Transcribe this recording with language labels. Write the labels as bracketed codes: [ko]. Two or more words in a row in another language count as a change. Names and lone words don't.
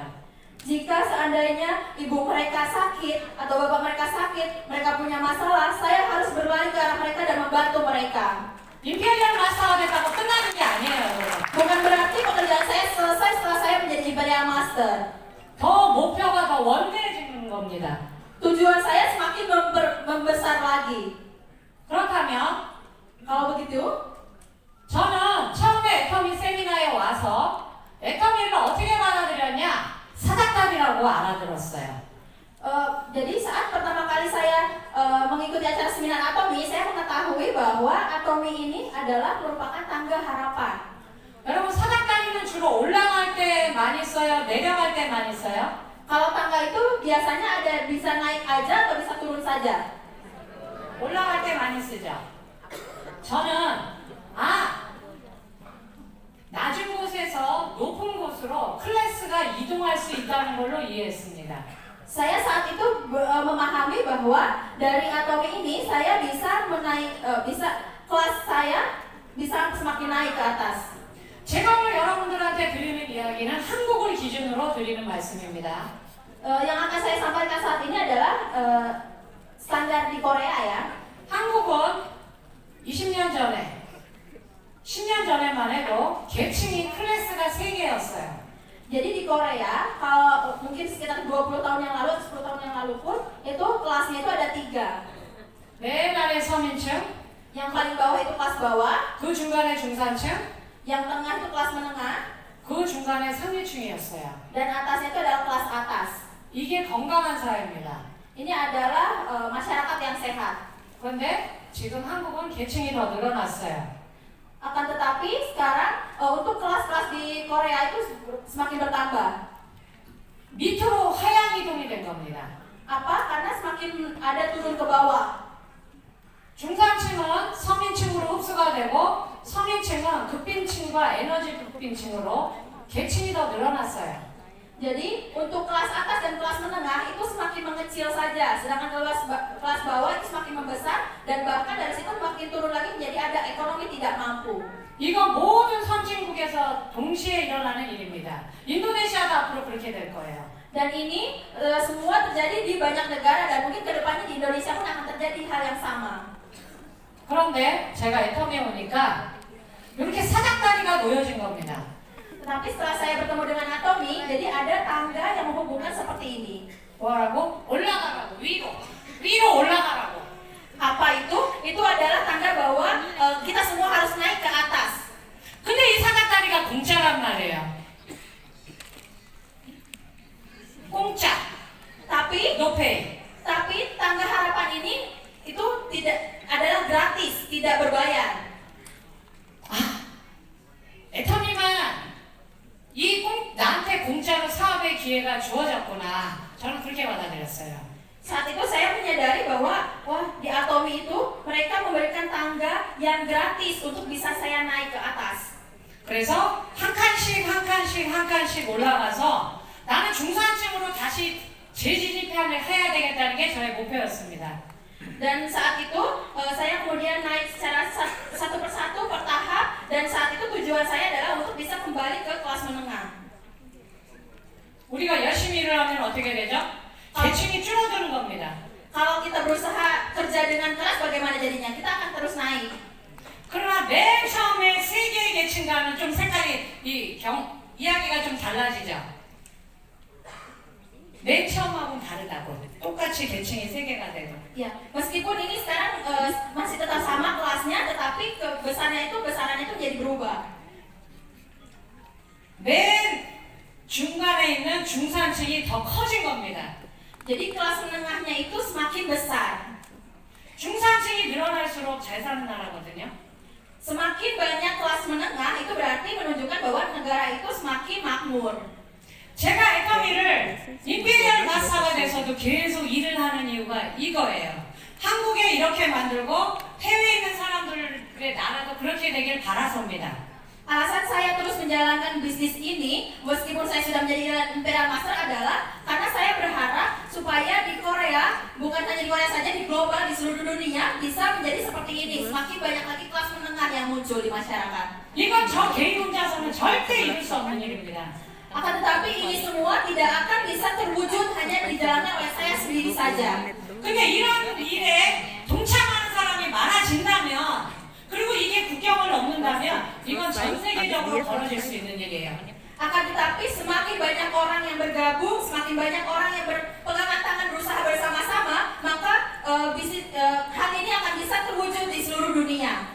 [id] Jika seandainya ibu mereka sakit atau bapak mereka sakit, mereka punya masalah, saya harus berlari ke arah mereka dan membantu mereka. [ko] 임페리얼 마스터가 됐다고 끝나는 게 아니에요, 여러분. [id] Bukan berarti pekerjaan saya selesai setelah saya menjadi Imperial Master. [ko] 더 목표가 더 원대해지는 겁니다. [id] Tujuan saya semakin membesar lagi. [ko] 그렇다면 [id] Kalau begitu, [ko] 저는 처음에 애터미 세미나에 와서 애터미를 어떻게 받아들였냐? 사닥다리라고 알아들었어요. [id] Jadi saat pertama kali saya mengikuti acara seminar Atomi, saya mengetahui bahwa Atomi ini adalah merupakan tangga harapan. [ko] 여러분 사닥다리는 주로 올라갈 때 많이 써요? 내려갈 때 많이 써요? [id] Kalau tangga itu biasanya ada bisa naik aja atau bisa turun saja. [ko] 올라갈 때 많이 쓰죠. 저는 있다는 걸로 이해했습니다. [id] Saya saat itu memahami bahwa dari Atomi ini saya bisa kelas saya bisa semakin naik ke atas. [ko] 제가 오늘 여러분들한테 드리는 이야기는 한국을 기준으로 드리는 말씀입니다. [id] Yang akan saya sampaikan saat ini adalah standar di Korea ya. [ko] 한국은 20년 전에, 10년 전에만 해도 계층이 클래스가 3개였어요. [id] Jadi di Korea, kalau mungkin sekitar 20 tahun yang lalu, 10 tahun yang lalu pun, itu kelasnya itu ada 3. [ko] 맨 아래 서민층, [id] Yang paling bawah itu kelas bawah, [ko] 그 중간에 중산층, [id] yang tengah itu kelas menengah, [ko] 그 중간에 상류층이었어요. [id] dan atasnya itu adalah kelas atas. [ko] 이게 건강한 사회입니다. [id] Ini adalah masyarakat yang sehat. [ko] 그런데 지금 한국은 계층이 더 늘어났어요. [id] Akan tetapi sekarang untuk kelas-kelas di Korea itu semakin bertambah. [ko] 밑으로 하향 이동이 된 겁니다. [id] Apa? Karena semakin ada turun ke bawah. [ko] 중산층은 서민층으로 흡수가 되고 서민층은 극빈층과 에너지 극빈층으로 계층이 더 늘어났어요. [id] Jadi untuk kelas atas dan kelas menengah itu semakin mengecil saja, sedangkan kelas bawah itu semakin membesar dan bahkan dari situ makin turun lagi menjadi ada ekonomi tidak mampu. [ko] 이건 모든 선진국에서 동시에 일어나는 일입니다. 인도네시아도 앞으로 그렇게 될 거예요. [id] Dan ini semua terjadi di banyak negara dan mungkin kedepannya di Indonesia pun akan terjadi hal yang sama. [ko] 그런데 제가 애텀에 오니까 이렇게 사닥다리가 놓여진 겁니다. [id] Tetapi setelah saya bertemu dengan Atomi, jadi ada tangga yang menghubungkan seperti ini. [ko] 뭐라고? 올라가라고, 위로 올라가라고. [id] Apa itu? Itu adalah tanda bahwa kita semua harus naik ke atas. [ko] 근데 이 사닥다리가 공짜란 말이에요. 공짜. [id] Tapi [en] No pay. [id] tangga harapan ini itu tidak adalah gratis, tidak berbayar. [ko] 애터미만 나한테 공짜로 사업의 기회가 주어졌구나. 저는 그렇게 받아들였어요. [id] Saat itu saya menyadari bahwa di Atomi itu mereka memberikan tangga yang gratis untuk bisa saya naik ke atas. [ko] 그래서 한 칸씩 올라가서 나는 중산층으로 다시 재진입을 해야 되겠다는 게 저의 목표였습니다. [id] Dan saat itu saya kemudian naik secara satu persatu bertahap dan saat itu tujuan saya adalah untuk bisa kembali ke kelas menengah. [ko] 우리가 열심히 일을 하면 어떻게 되죠? 계층이 줄어드는 겁니다. [id] Kalau kita berusaha kerja dengan keras bagaimana jadinya? Kita akan terus naik. [ko] 그러나 맨 처음에 세 개의 계층과는 좀 색깔이 이야기가 좀 달라지죠. 맨 처음하고는 다르다고. 똑같이 계층이 세 개가 되고. [id] Ya, meskipun ini sekarang masih tetap sama kelasnya, tetapi besarannya itu jadi berubah. [ko] 맨 중간에 있는 중산층이 더 커진 겁니다. [id] Jadi kelas menengahnya itu semakin besar. [ko] 중산층이 늘어날수록 잘 사는 나라거든요. [id] Semakin banyak kelas menengah itu berarti menunjukkan bahwa negara itu semakin makmur. [ko] 제가 애터미를 임페리얼 마스터가 돼서도 계속 일을 하는 이유가 이거예요. 한국에 이렇게 만들고 해외에 있는 사람들의 나라도 그렇게 되길 바라서입니다. [id] Alasan saya terus menjalankan bisnis ini, meskipun saya sudah menjadi Imperial Master adalah karena saya berharap supaya di Korea, bukan hanya di Korea saja, di global, di seluruh dunia bisa menjadi seperti ini. Semakin banyak lagi kelas menengah yang muncul di masyarakat. [ko] 이건 저 개인 혼자서는 절대 이룰 수 없는 일입니다. [id] Akan tetapi ini semua tidak akan bisa terwujud hanya dijalankan oleh saya sendiri saja. [ko] 근데 이런 일에 동참하는 사람이 많아진다면 그리고 이게 국경을 넘는다면 이건 전 세계적으로 벌어질 수 있는 일이에요. [id] Akan tetapi semakin banyak orang yang bergabung, semakin banyak orang yang berpegangan tangan berusaha bersama-sama, maka hal ini akan bisa terwujud di seluruh dunia.